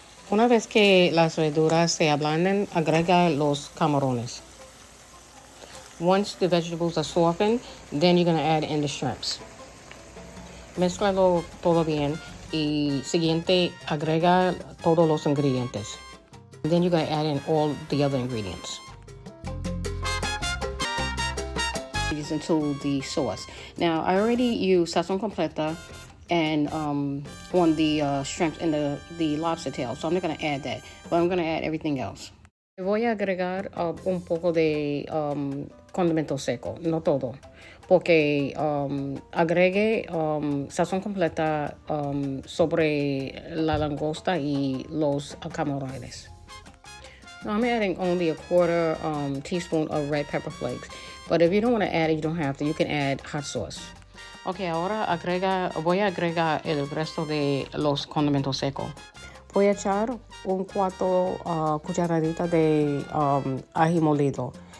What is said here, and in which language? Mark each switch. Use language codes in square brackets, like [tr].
[es] Una vez que las verduras se ablanden, agrega los camarones. [en] Once the vegetables are softened, then you're going to add in the shrimps. [es] Mézclalo todo bien y siguiente agrega todos los ingredientes. [en] Then you're going to add in all the other ingredients. Into the sauce. Now I already used sazon completa and on the shrimps and the lobster tail, so I'm not going to add that, but I'm going to add everything else. [es] Voy a agregar un poco de condimento seco, no todo, porque agregué sazón completa sobre la langosta y los camarones. [en] Now I'm adding only a quarter teaspoon of red pepper flakes, but if you don't want to add it, you don't have to. You can add hot sauce. [es] Okay, ahora voy a agregar el resto de los condimentos secos. Voy a echar un cuarto cucharadita de ají molido.